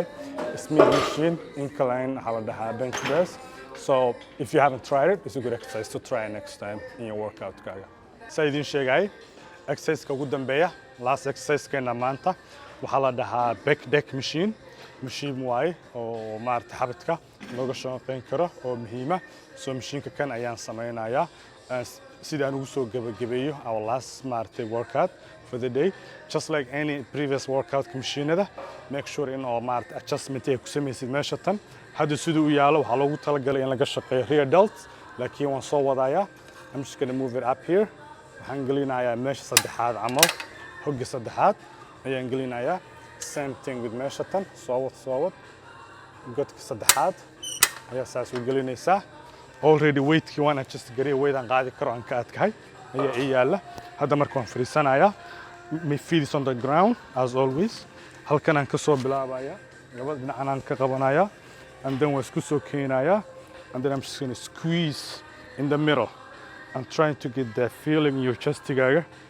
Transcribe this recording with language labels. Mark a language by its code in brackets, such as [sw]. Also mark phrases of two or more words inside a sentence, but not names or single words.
[en] Smith machine, incline, bench press. So if you haven't tried it, it's a good exercise to try next time in your workout. [so] So idin sheegay, exercise ka ugu dambeeya, [en] last exercise [so] keena maanta, waxaa la dhahaa Pec Deck machine. Machine waaye oo xabadka looga shaqeyn karo oo muhiima. So machine-ka kan ayaan samaynayaa. Sida aan ugu soo gabagabeeyo [en] our last workout for the day. Just like any previous workout machine-ada, make sure in all adjustment [so] ay ku samaysid meesha tan. Hadda siduu u yaalo waxaa loogu talagalay in laga shaqeeyo [en] rear delts, [so] laakiin waan soo wadayaa. [en] I'm just gonna move it up here. [so] Waxaan gelinayaa meesha saddexaad camal, hogga saddexaad ayaan gelinayaa. [en] Same thing with [so] meesha tan, soo wad. Godka saddexaad ayaa saas u gelinaysaa. Already weight-kii waan adjust gareey, weight aan qaadi karo aan ka adkahay ayaa ii yaala. Hadda marka waan fariisanayaa. [en] My feet is on the ground as always. [so] Halkan aan ka soo bilaabayaa. Labada dhinacan aan ka qabanayaa. [en] And then [so] waan isku soo keenayaa. [en] And then I'm just going to squeeze in the middle. I'm trying to get that feeling in your chest-igaaga.